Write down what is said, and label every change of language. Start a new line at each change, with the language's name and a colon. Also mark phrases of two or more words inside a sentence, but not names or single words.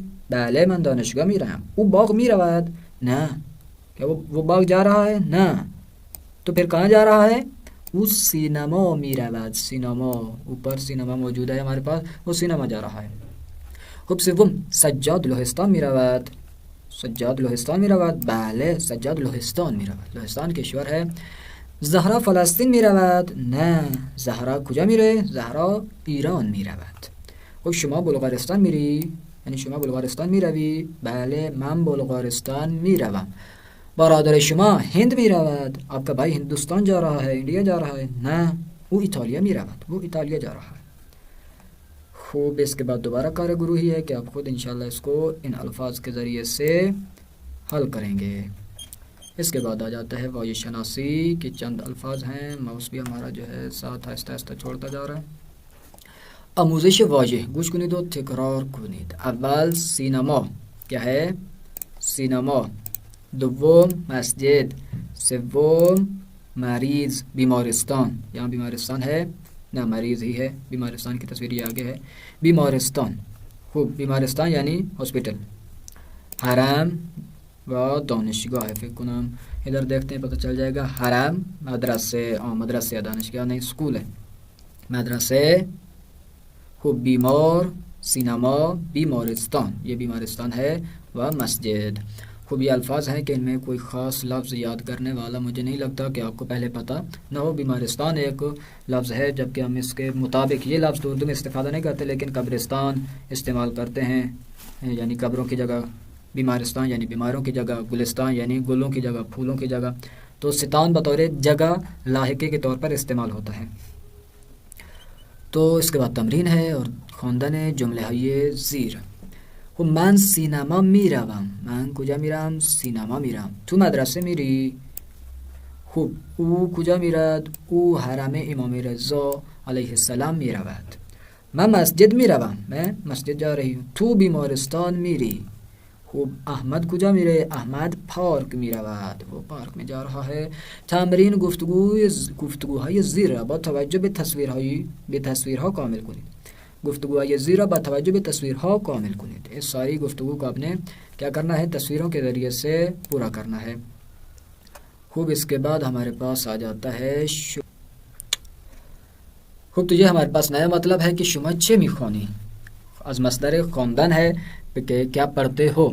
Persian: بله، من دانشگاه میرم. او باغ میرود؟ نه.
Urdu: کیا وہ باغ جا رہا ہے؟ نه. تو پھر کہاں جا رہا ہے؟
Persian: وہ سینما میرود. سینما،
Urdu: اوپر سینما موجود ہے ہمارے پاس، وہ سینما جا رہا ہے.
Persian: خب سوم، سجاد لهستان میرود؟ سجاد لهستان میرود؟ بله، سجاد لهستان میرود. لهستان کشور ہے. زهرا فلسطین میرود؟ نه. زهرا کجا میره؟ زهرا ایران میرود. خب شما بلغارستان میری؟ یعنی شما بلغارستان میروی؟ بله، من بلغارستان میروم. برادر شما هند میرود؟
Urdu: آپ کا بھائی ہندوستان جا رہا ہے، انڈیا جا رہا ہے؟
Persian: نه، او ایتالیا میرود،
Urdu: وہ ایتالیا جا رہا ہے. خوب، اس کے بعد دوبارہ
Persian: کار گروہی
Urdu: ہے کہ آپ خود انشاءاللہ اس کو ان الفاظ کے ذریعے سے حل کریں گے. اس کے بعد آ جاتا ہے
Persian: واژه شناسی
Urdu: کے چند الفاظ ہیں. ماؤس بھی ہمارا جو ہے ساتھ آہستہ آہستہ چھوڑتا جا رہا ہے.
Persian: آموزش واژه، گوش کنید و تکرار کنید. اول سینما،
Urdu: کیا ہے؟ سینما.
Persian: دوم مسجد. سوم مریض، بیمارستان.
Urdu: یہاں بیمارستان ہے؟ نہ، مریض ہی ہے، بیمارستان کی تصویر یہ آگے ہے. بیمارستان. خوب، بیمارستان یعنی ہاسپٹل. حرم و دانشگاه ہے،
Persian: فکر کنم
Urdu: ادھر دیکھتے ہیں پتہ چل جائے گا. حرم مدرسے، مدرسے، دانشگاه نہیں، اسکول ہے. مدرسے. خوب، بیمار، سینما، بیمارستان، یہ بیمارستان ہے. و مسجد. خوب، یہ الفاظ ہیں کہ ان میں کوئی خاص لفظ یاد کرنے والا مجھے نہیں لگتا کہ آپ کو پہلے پتہ نہ ہو. بیمارستان ایک لفظ ہے، جبکہ ہم اس کے مطابق یہ لفظ اردو میں استفادہ نہیں کرتے، لیکن قبرستان استعمال کرتے ہیں، یعنی قبروں کی جگہ. بیمارستان یعنی بیماروں کی جگہ. گلستان یعنی گلوں کی جگہ، پھولوں کی جگہ. تو ستان بطور جگہ لاحقے کے طور پر استعمال ہوتا ہے. تو اس کے بعد تمرین ہے اور
Persian: خواندن جمله های زیر. خب من سینما میروم. من کجا میرم؟ سینما میرم. تو مدرسه میری؟ خوب، او کجا میرد؟ او حرم امام رضا علیه السلام میرود. من مسجد میروم.
Urdu: من مسجد جا رہی ہوں.
Persian: تو بیمارستان میری. خوب، احمد کجا میره؟ احمد پارک میرود،
Urdu: وہ پارک میں جا رہا ہے.
Persian: تمرین گفتگوهای زیر را با توجه به تصویرها کامل کنید. گفتگوهای زیر را با توجه به تصویرها کامل کنید.
Urdu: اس ساری گفتگو کو آپ نے کیا کرنا ہے؟ تصویروں کے ذریعے سے پورا کرنا ہے. خوب، اس کے بعد ہمارے پاس آ جاتا ہے خوب، تو یہ ہمارے پاس نیا مطلب ہے کہ
Persian: شما چه میخوانی، از مصدر خواندن
Urdu: ہے کہ کیا پڑھتے ہو.